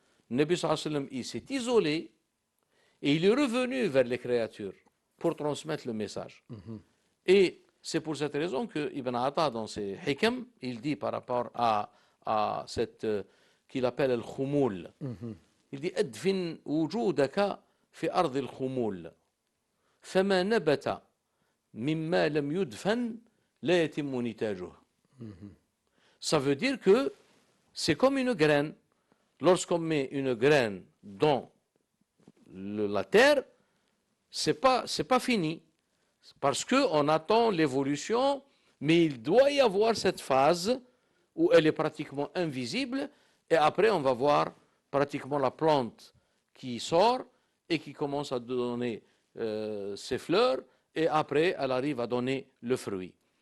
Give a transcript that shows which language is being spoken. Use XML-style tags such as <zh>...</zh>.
<fr>Nabi sallallahu alayhi wa sallam, il s'est isolé et il est revenu vers les créatures pour transmettre le message. Et c'est pour cette raison que Ibn Atta, dans ses hikam, il dit par rapport à cette qu'il appelle le khumul. Il dit</fr> <ar>أدفن وجودك في أرض الخمول فما نبت مما لم يدفن لا يتم نتاجه.</ar> <fr>Ça veut dire que c'est comme une graine. Lorsqu'on met une graine dans la terre, c'est pas fini. Parce qu'on attend l'évolution, mais il doit y avoir cette phase où elle est pratiquement invisible, et après on va voir pratiquement la plante qui sort et qui commence à donner ses fleurs, et après elle arrive à donner le fruit.</fr>